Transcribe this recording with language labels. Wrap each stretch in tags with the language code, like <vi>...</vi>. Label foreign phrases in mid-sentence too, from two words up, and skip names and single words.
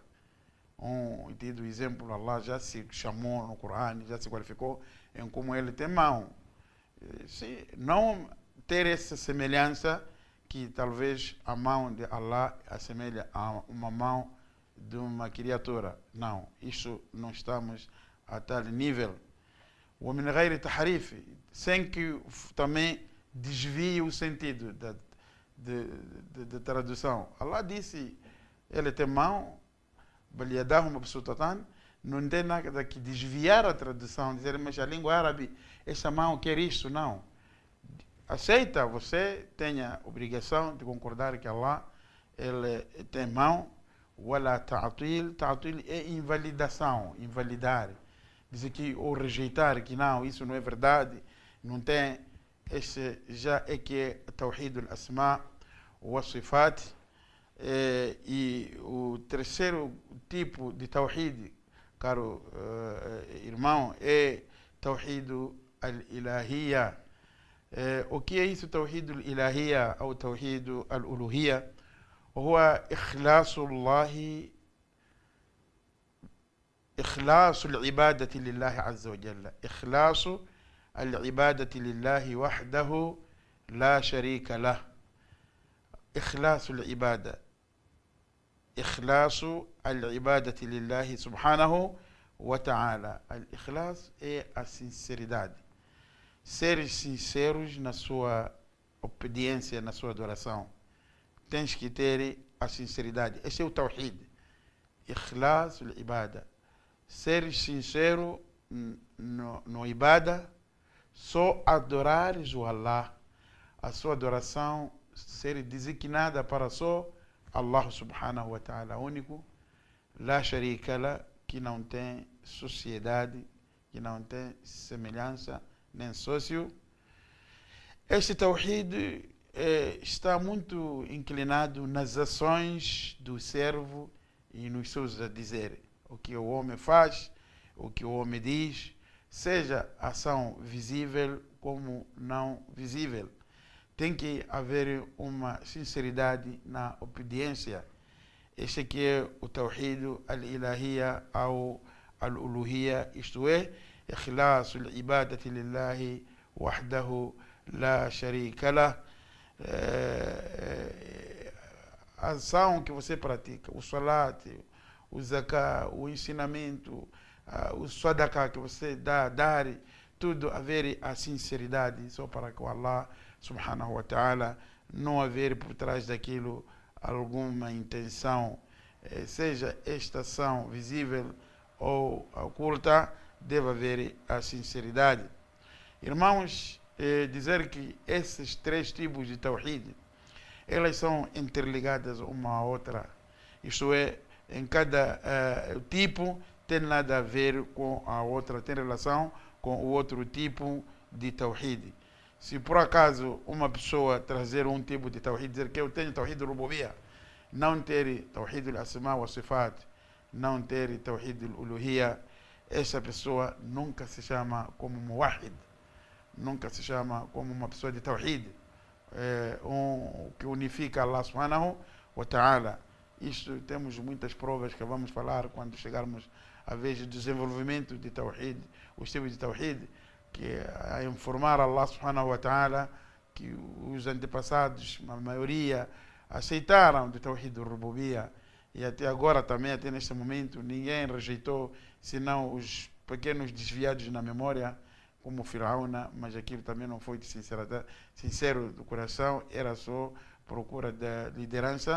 <pt>Tido exemplo, Allah já se chamou no Corão, já se qualificou em como ele tem mão. Se não ter essa semelhança, que talvez a mão de Allah assemelha a uma mão de uma criatura. Não, isso não estamos a tal nível.</pt> <ar>ومن غير تحريف,</ar> <pt>sem que também desvie o sentido da tradução. Allah disse, ele tem mão, não tem nada que desviar a tradução, dizer, mas a língua árabe, essa mão quer isto, não. Aceita, você tem a obrigação de concordar que Allah, ele tem mão,</pt> <ar>ولا تعطيل، تعطيل</ar> <pt>é invalidação, invalidar. Dizer que, ou rejeitar que não, isso não é verdade, não tem, esse já é que é</pt> <ar>توحيد الأسماء والصفات.</ar> <pt>E o terceiro tipo de Tawhid, caro irmão, é</pt> <ar>توحيد الإلهية.</ar> <pt>O que é isso,</pt> <ar>توحيد الإلهية ou توحيد الألوهية? هو إخلاص العبادة لله عز وجل، إخلاص العبادة لله وحده لا شريك له. إخلاص العبادة، إخلاص العبادة لله سبحانه وتعالى.</ar> <pt>الإخلاص é a sinceridade, ser sinceros na sua obediência, na sua adoração. Tens que ter a sinceridade. Este é o Tawhid,</pt> <ar>إخلاص العبادة.</ar> <pt>Ser sincero no Ibada, só adorares o Allah, a sua adoração ser designada para só Allah</pt> <ar>سبحانه وتعالى,</ar> <pt>único,</pt> <ar>لا شريك له,</ar> <pt>que não tem sociedade, que não tem semelhança, nem sócio. Este Tawhid está muito inclinado nas ações do servo e nos seus dizeres. O que o homem faz, o que o homem diz, seja ação visível como não visível. Tem que haver uma sinceridade na obediência. Este aqui é o</pt> <ar>توحيد الإلهية</ar> <pt>ou al-uluhiyya, isto é,</pt> <ar>إخلاص العبادة لله وحده لا شريك له.</ar> <pt>A ação que você pratica, o salat, o zakah, o ensinamento, o sadaqah que você dá, dar, tudo haver a sinceridade, só para que o Allah</pt> <ar>سبحانه وتعالى</ar> <pt>não haver por trás daquilo alguma intenção, seja esta ação visível ou oculta, deve haver a sinceridade. Irmãos, dizer que esses três tipos de tawhid, elas são interligadas uma à outra. Isto é, em cada tipo tem nada a ver com a outra, tem relação com o outro tipo de tawhid. Se por acaso uma pessoa trazer um tipo de tawhid, dizer que eu tenho</pt> <ar>توحيد ربوبية,</ar> <pt>não ter</pt> <ar>توحيد الأسماء والصفات,</ar> <pt>não ter</pt> <ar>توحيد الألوهية,</ar> <pt>essa pessoa nunca se chama como muwahid, nunca se chama como uma pessoa de tawhid, que unifica Allah</pt> <ar>سبحانه وتعالى.</ar> <pt>Isto temos muitas provas que vamos falar quando chegarmos à vez de desenvolvimento de tawhid, os tipos de tawhid, que a informar Allah</pt> <ar>سبحانه وتعالى</ar> <pt>que os antepassados, a maioria, aceitaram do tawhid do rububiyya, e até agora também, até neste momento, ninguém rejeitou, senão os pequenos desviados na memória, como Firaúna, mas aquilo também não foi de sincero do coração, era só procura da liderança.</pt>